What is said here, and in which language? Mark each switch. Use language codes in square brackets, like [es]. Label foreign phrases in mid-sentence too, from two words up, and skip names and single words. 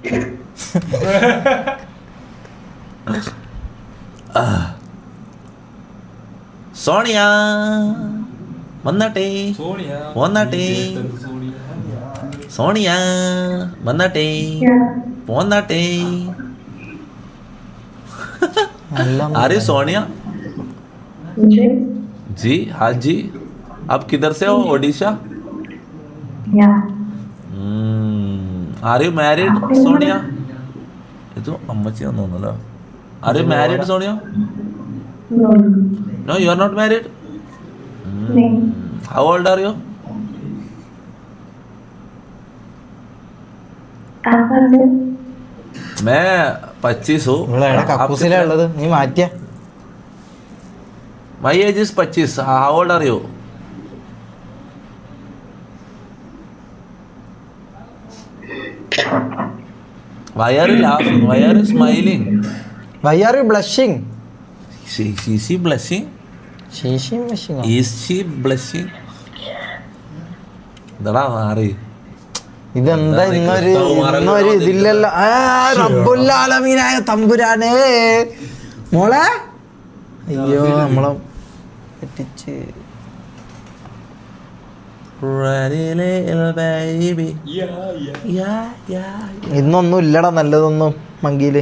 [ml] സോണിയ വന്നാട്ടെ, സോണിയ വന്നാട്ടെ, പോന്നാട്ടെ. [hi] अरे सोनिया जी, हाँ जी. आप किधर से हो? ओडिशा. [en] are you married [hi] सोनिया? ये तो अम्मची തോന്നുന്നല്ലോ. [en] Are you married Sonia? No, you are not married. How old are you? [hi] मैं 25 हूँ. [ml] കക്കൂസിലുള്ളത് നീ മാറ്റിയ. [en] My age is 25. How old are you? Why are you laughing? Why are you smiling? Why are you blushing? Is she blushing? Is she blushing? [ml] എന്താടാ മാറി? ഇതെന്താ ഇന്നൊരു ഇതില്ലല്ലോ. റബ്ബുൽ ആലമീനായ തമ്പുരാനേ മോളെ. അയ്യോ നമ്മളെ തെറ്റിച്ച്. ഇന്നൊന്നും ഇല്ലടാ നല്ലതൊന്നും മങ്കിയില്.